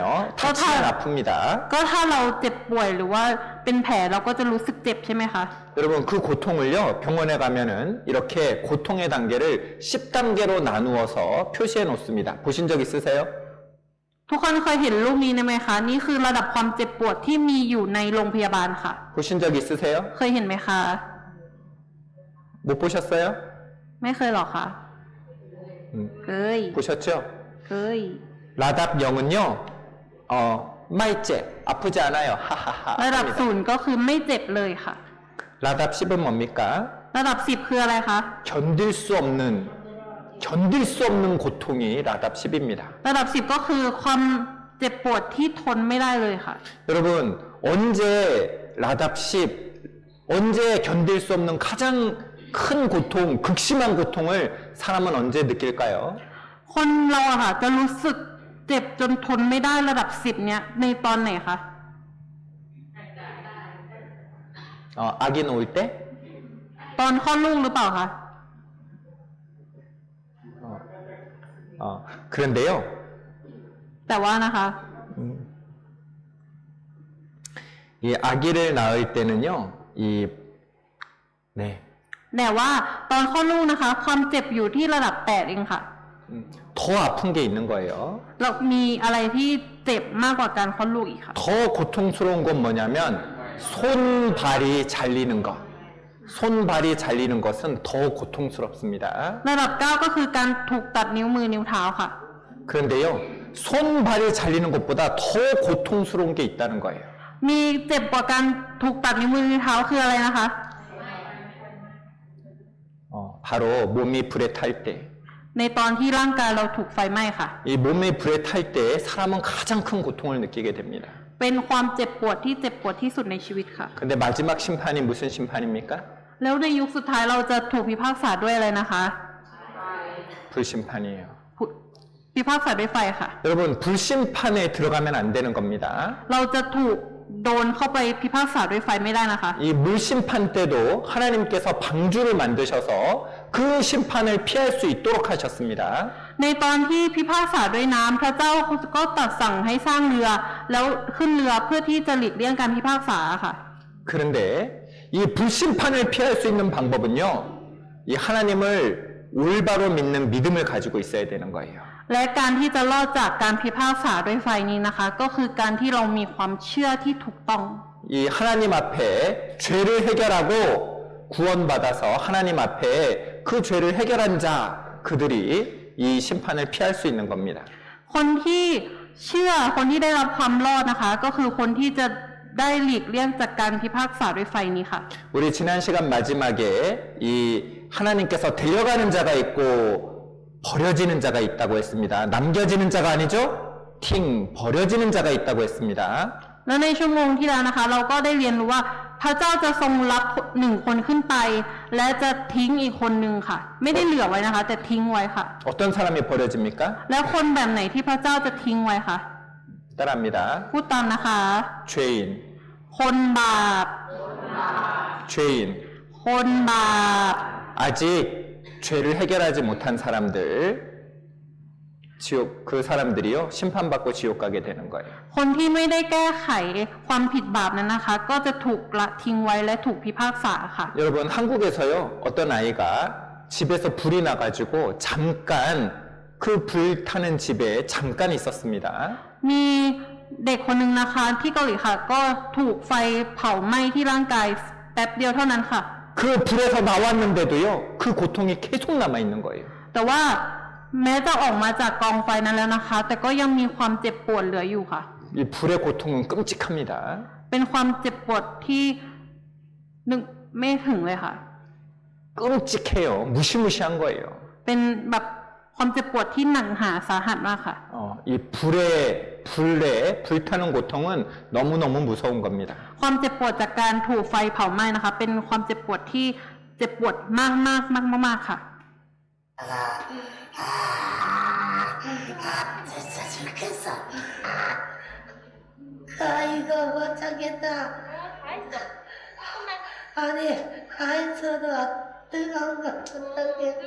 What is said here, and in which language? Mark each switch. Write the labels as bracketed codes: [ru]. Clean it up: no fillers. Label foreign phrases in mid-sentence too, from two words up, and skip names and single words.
[ko] 다치면 아픕니다. [th] ก็ถ้าเราเจ็บป่วยหรือว่าเป็นแผลเราก็จะรู้สึกเจ็บใช่ไหมคะ [ko] 여러분 그 고통을요 병원에 가면은 이렇게 고통의 단계를 10단계로 나누어서 표시해 놓습니다. 보신 적 있으세요? [th] ทุกคนเคยเห็นรูปนี้ไหมคะนี่คือระดับความเจ็บปวดที่มีอยู่ในโรงพยาบาลค่ะ [ko] 보신 적 있으세요? [th] เคยเห็นไหมคะ [ko] 못 보셨어요? [th] ไม่เคยหรอคะเคย [ko] 보셨죠? [th] เคย [ko] 라답 0은요 [th] ไม่เจ็บ [ko] 아프지 않아요. 하하하. [th] ระดับ [ko] 합니다. [th] 0ก็คือไม่เจ็บเลยค่ะ [ko] 라답 10은 뭡니까? [th] ระดับ10คืออะไรคะ [ko] 견딜 수 없는 고통이 라답 10입니다. [th] ระดับ10ก็คือความเจ็บปวดที่ทนไม่ได้เลยค่ะ [ko] 여러분 언제 라답 10 언제 견딜 수 없는 가장 큰 고통, 극심한 고통을 사람은 언제 느낄까요? [th] คนเราอะค่ะจะรู้สึกเจ็บจนทนไม่ได้ระดับ10เนี้ยในตอนไหนคะ [ko] 아기 놓을 때? [th] ตอนคลอดลูกหรือเปล่าคะ [ko] 그런데요. [th] แต่ว่านะคะ [ko] 이 아기를 낳을 때는요. 네. [th] แต่ว่าตอนคลอดลูกนะคะ ความเจ็บอยู่ที่ระดับ8เองค่ะ [ko] 더 아픈 게 있는 거예요. [th] เรามีอะไรที่เจ็บมากกว่าการคลอดลูกอีกค่ะ [ko] 더 고통스러운 건 뭐냐면 손발이 잘리는 것. 손발이 잘리는 것은 더 고통스럽습니다. [th] ระดับ 9 ก็คือการถูกตัดนิ้วมือนิ้วเท้าค่ะ [ko] 그런데요, 손발이 잘리는 것보다 더 고통스러운 게 있다는 거예요. [th] มีเจ็บกว่าการถูกตัดนิ้วมือนิ้วเท้าคืออะไรนะคะ [ko] 바로 몸이 불에 탈 때, [th] ในตอนที่ร่างกายเราถูกไฟไหม้ค่ะ [ko] 이 몸이 불에 탈 때 사람은 가장 큰 고통을 느끼게 됩니다. [th] เป็นความเจ็บปวดที่เจ็บปวดที่สุดในชีวิตค่ะ [ko] 근데 마지막 심판이 무슨 심판입니까? [th] แล้วในยุคสุดท้ายเราจะถูกพิพากษาด้วยอะไรนะคะ [ko] 불심판이에요. [th] พิพากษาด้วยไฟค่ะ [ko] 여러분, 불심판에 들어가면 안 되는 겁니다. [th] เราจะถูกโดนเข้าไปพิพากษาด้วยไฟไม่ได้นะคะ [ko] 이 물심판 때도 하나님께서 방주를 만드셔서 그 심판을 피할 수 있도록 하셨습니다. [th] ในตอนที่พิพากษาด้วยน้ำพระเจ้าก็ตรัสสั่งให้สร้างเรือ แล้วขึ้นเรือเพื่อที่จะหลีกเลี่ยงการพิพากษาค่ะ [ko] 그런데 이 불심판을 피할 수 있는 방법은요, 이 하나님을 올바로 믿는 믿음을 가지고 있어야 되는 거예요. [th] และการที่จะรอดจากการพิพากษาด้วยไฟนี้นะคะ ก็คือการที่เรามีความเชื่อที่ถูกต้อง [ko] 이 하나님 앞에 죄를 해결하고 구원받아서 하나님 앞에 그 죄를 해결한 자, 그들이 이 심판을 피할 수 있는 겁니다. [th] คนที่เชื่อคนที่ได้รับความรอดนะคะ ก็คือคนที่จะได้หลีกเลี่ยงจากการพิพากษาด้วยไฟนี้ค่ะ [ko] 우리 지난 시간 마지막에 이 하나님께서 데려가는 자가 있고 버려지는 자가 있다고 했습니다. 남겨지는 자가 아니죠? 팅, 버려지는 자가 있다고 했습니다. [th] แล้วในชั่วโมงที่แล้วนะคะ เราก็ได้เรียนรู้ว่าพระเจ้าจะทรงรับหนึ่งคนขึ้นไป และจะทิ้งอีกคนหนึ่งค่ะ ไม่ได้เหลือไว้นะคะ แต่ทิ้งไว้ค่ะ [ko] 어떤 사람이 버려집니까? [th] แล้วคนแบบไหนที่พระเจ้าจะทิ้งไว้คะ [ko] 따라합니다. [th] พูดตามนะคะ [ko] 죄인, [th] คนบาป [ko] 죄인. [th] คนบาป [ko] 아직 죄를 해결하지 못한 사람들, 지옥, 그 사람들이요, 심판받고 지옥 가게 되는 거예요. [th] คนที่ไม่ได้แก้ไขความผิดบาปนั้นนะคะ ก็จะถูกละทิ้งไว้และถูกพิพากษาค่ะ [ko] 여러분, 한국에서요, 어떤 아이가 집에서 불이 나가지고 잠깐 그 불타는 집에 잠깐 있었습니다. [th] มีเด็กคนหนึ่งนะคะที่เกาหลีค่ะ ก็ถูกไฟเผาไหม้ที่ร่างกายแป๊บเดียวเท่านั้นค่ะ [ko] 그 불에서 나왔는데도요, 그 고통이 계속 남아 있는 거예요. [th] แต่ว่าแม้จะออกมาจากกองไฟนั้นแล้วนะคะ แต่ก็ยังมีความเจ็บปวดเหลืออยู่ค่ะ [ko] 이 불의 고통은 끔찍합니다. [th] เป็นความเจ็บปวดที่นึกไม่ถึงเลยค่ะ [ko] 끔찍해요. 무시무시한 거예요. [th] เป็นแบบความเจ็บปวดที่หนักหาสาหัสมากค่ะ [ko] 이 불에 불타는 고통은 너무너무 무서운 겁니다. [th] ความเจ็บปวดจากการถูกไฟเผาไหม้นะคะ เป็นความเจ็บปวดที่เจ็บปวดมากมากมากมากๆค่ะ [ko] 진짜 좋겠어. 이거 못 참겠다. 아니, 가인서도 뜨거운 거 어떡해.